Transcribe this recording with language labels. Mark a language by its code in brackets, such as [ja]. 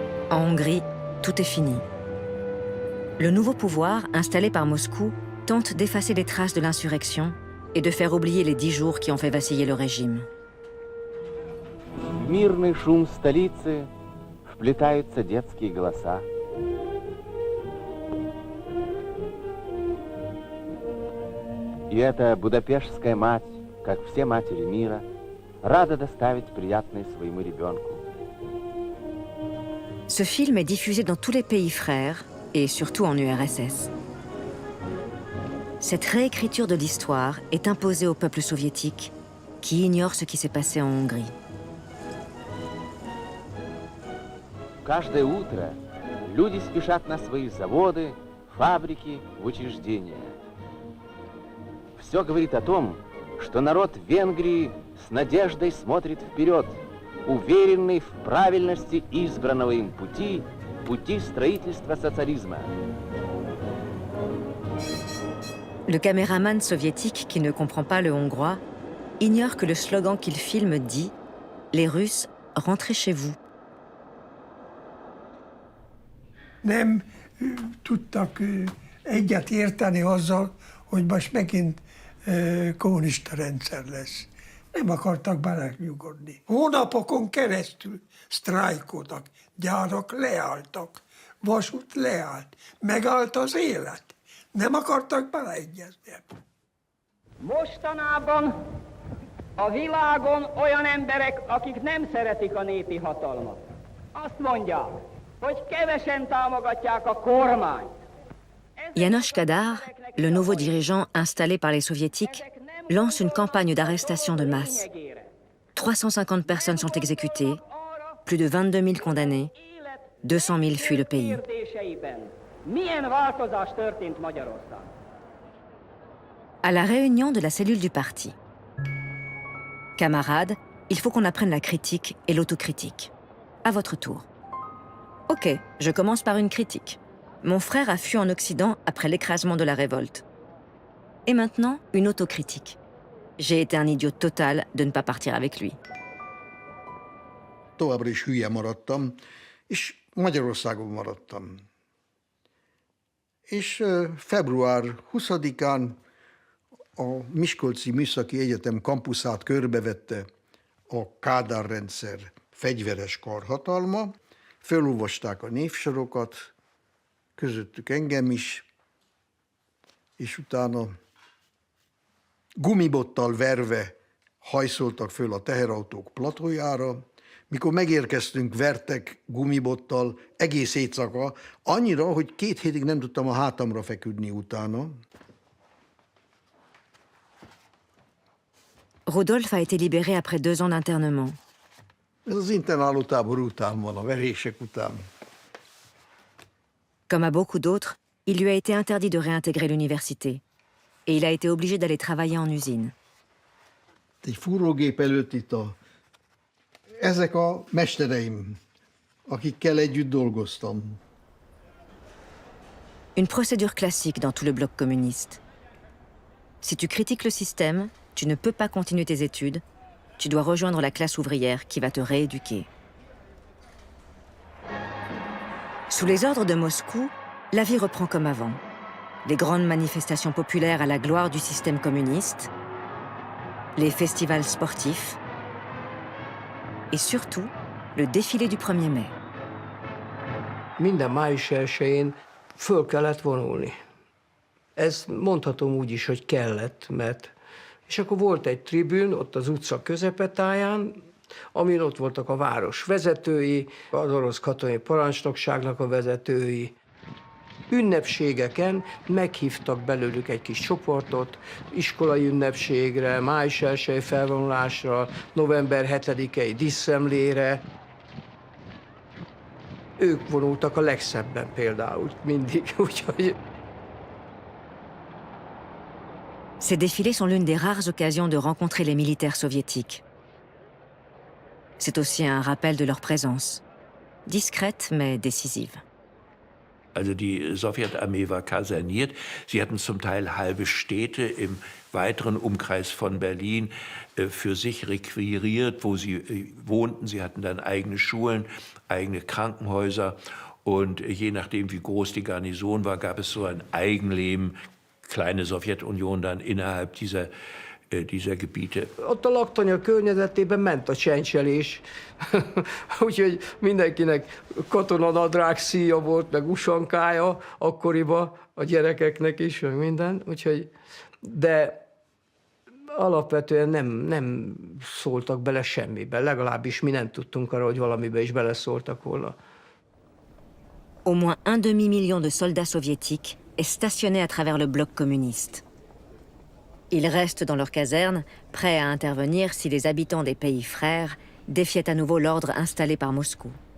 [fr] En Hongrie, tout est fini. Le nouveau pouvoir, installé par Moscou, tente d'effacer les traces de l'insurrection et de faire oublier les 10 jours qui ont fait vaciller le régime. [ru] В мирный шум столицы вплетаются детские голоса. И эта будапештская мать, как все матери мира, рада доставить приятное своему ребенку. [fr] Ce film est diffusé dans tous les pays frères et surtout en URSS. Cette réécriture de l'histoire est imposée au peuple soviétique qui ignore ce qui s'est passé en Hongrie. [ru] Каждое утро люди спешат на свои заводы, фабрики, в учреждения. Все говорит о том, что народ Венгрии с надеждой смотрит вперед, уверенный в правильности избранного им пути, пути строительства социализма. [fr] Le caméraman soviétique qui ne comprend pas le hongrois ignorent que le slogan qu'ils filment dit « Les Russes, rentrez chez vous ». [hu] Nem tudtak egyet érteni azzal, hogy most megint kommunista rendszer lesz. Nem akartak belenyugodni. Hónapokon keresztül sztrájkoltak, gyárak leálltak, vasút leállt, megállt az élet. Nem akartak beleegyezni. Mostanában a világon olyan emberek, akik nem szeretik a népi hatalmat. Azt mondják, hogy kevesen támogatják a kormányt. [fr] János Kadar, le nouveau dirigeant installé par les soviétiques, lance une campagne d'arrestation de masse. 350 personnes sont exécutées, plus de 22 000 condamnés, 200 000 fuient le pays. [hu] Milyen változás történt Magyarországon? [fr] À la réunion de la cellule du parti. Camarades, il faut qu'on apprenne la critique et l'autocritique. À votre tour. Ok, je commence par une critique. Mon frère a fui en Occident après l'écrasement de la révolte. Et maintenant, une autocritique. J'ai été un idiot total de ne pas partir avec lui. [hu] Továbbra is hülye maradtam, és Magyarországon maradtam. És február 20-án a Miskolci Műszaki Egyetem kampuszát körbevette a Kádár rendszer fegyveres karhatalma, felolvasták a névsorokat, közöttük engem is, és utána gumibottal verve hajszoltak föl a teherautók platójára. Mikor megérkeztünk, vertek gumibottal egész éjszaka, annyira, hogy 2 hétig nem tudtam a hátamra feküdni utána. [fr] Rudolf a été libéré après 2 ans d'internement. [hu] Ez az internáló tábor után van, a verések után. [fr] Comme à beaucoup d'autres, il lui a été interdit de réintégrer l'université. Et il a été obligé d'aller travailler en usine. [hu] Egy fúrógép előtt itt ezek a mestereim, akikkel együtt dolgoztam. [fr] Une procédure classique dans tout le bloc communiste. Si tu critiques le système, tu ne peux pas continuer tes études, tu dois rejoindre la classe ouvrière qui va te rééduquer. Sous les ordres de Moscou, la vie reprend comme avant. Les grandes manifestations populaires à la gloire du système communiste, les festivals sportifs et surtout le défilé du 1er mai. [hu] Minden május 1-én föl kellett vonulni. Ez mondhatom úgy is, hogy kellett, mert... És akkor volt egy tribűn ott az utca közepetáján, amin ott voltak a város vezetői, az orosz katonai parancsnokságnak a vezetői. Ünnepségeken meghívtak belőlük egy kis csoportot, iskolai ünnepségre, május 1-i felvonulásra, november 7-i díszemlére. Ők vonultak a legszebben például mindig, úgyhogy... [fr] Ces défilés sont l'une des rares occasions de rencontrer les militaires soviétiques. C'est aussi un rappel de leur présence, discrète mais décisive. [de] Also die Sowjetarmee war kaserniert. Sie hatten zum Teil halbe Städte im weiteren Umkreis von Berlin für sich requiriert, wo sie wohnten. Sie hatten dann eigene Schulen, eigene Krankenhäuser. Und je nachdem, wie groß die Garnison war, gab es so ein Eigenleben, kleine Sowjetunion dann innerhalb dieser Gebiete. [hu] Ott a laktanya környezetében ment a csencselés, úgyhogy mindenkinek katonanadrág szíja volt, meg usankája akkoriban, a gyerekeknek is, meg minden, úgyhogy, de alapvetően nem szóltak bele semmibe, legalábbis mi nem tudtunk arra, hogy valamibe is beleszóltak volna. [fr] Au moins 1 demi-million de soldats soviétiques est stationné à travers le bloc communiste. Ils restent dans leur caserne, prêts à intervenir si les habitants des pays frères défiaient à nouveau l'ordre installé par Moscou.